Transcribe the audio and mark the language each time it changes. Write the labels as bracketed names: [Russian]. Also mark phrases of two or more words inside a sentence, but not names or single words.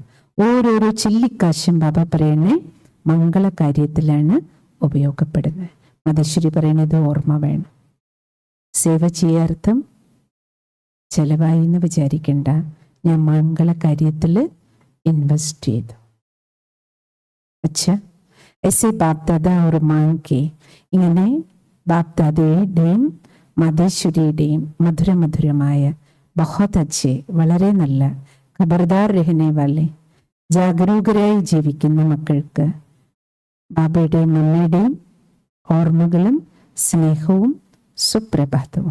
[Malayalam] ഓരോരോ ചില്ലിക്കാശും ബാബ പറയണേ മംഗളകാര്യത്തിലാണ് ഉപയോഗപ്പെടുന്നത്. മതശ്വരി പറയുന്നത് ഓർമ്മ വേണം. സേവ ചെയ്യാർത്ഥം ചെലവായി എന്ന് വിചാരിക്കണ്ട. ഞാൻ മംഗളകാര്യത്തിൽ ഇൻവെസ്റ്റ് ചെയ്തു. [Hindi] अच्छा ऐसे बाप दादा और मांग के [Malayalam] ഇങ്ങനെ ബാപ് ദാദയുടെയും മതേശ്വരിയുടെയും മധുരമായ [Hindi] बहुत अच्छे, [Malayalam] വളരെ നല്ല [Hindi] खबरदार रहने वाले, [Malayalam] ജാഗരൂകരായി ജീവിക്കുന്ന മക്കൾക്ക് ബാബയുടെയും അമ്മയുടെയും ഓർമ്മകളും സ്നേഹവും സുപ്രഭാതവും.